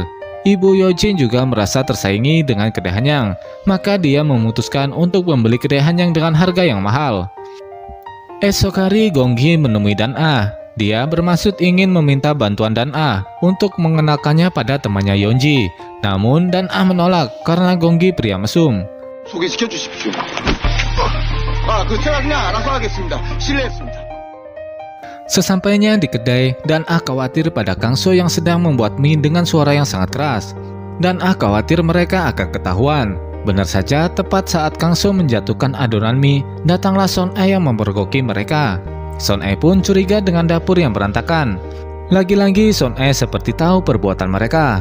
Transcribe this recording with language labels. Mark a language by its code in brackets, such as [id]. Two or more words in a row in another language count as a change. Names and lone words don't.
[id] Ibu Yojin juga merasa tersaingi dengan kedai Hanyang, maka dia memutuskan untuk membeli kedai Hanyang dengan harga yang mahal. Esok hari Gonggi menemui Dan A. Dia bermaksud ingin meminta bantuan Dan A untuk mengenalkannya pada temannya Yonji. Namun Dan A menolak karena Gonggi pria mesum. [ko] 소개시켜 주십시오. 제가 그냥 알아서 하겠습니다. 실례했습니다. [id] Sesampainya di kedai, Dan A khawatir pada Kang So yang sedang membuat mie dengan suara yang sangat keras. Dan A khawatir mereka akan ketahuan. Benar saja, tepat saat Kang So menjatuhkan adonan mie, datanglah Son E yang mempergoki mereka. Son E pun curiga dengan dapur yang berantakan. Lagi-lagi Son E seperti tahu perbuatan mereka.